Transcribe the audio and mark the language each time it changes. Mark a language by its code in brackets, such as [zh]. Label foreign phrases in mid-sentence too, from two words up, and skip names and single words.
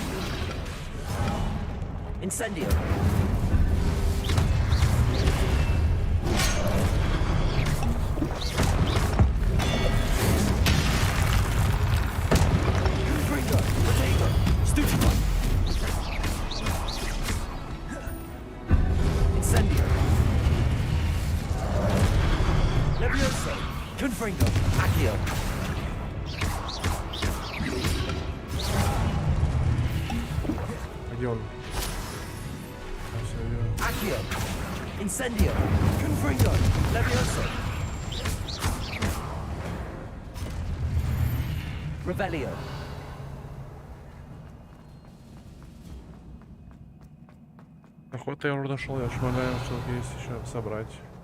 [ru] Incendio. Confringo. Protego. Stupefy. Incendio. Levioso. Confringo. Accio. Где он? Accio. Incendio. Confringo. Levioso. Revelio. Охота я уже дошел, я шмаляю, что есть еще собрать.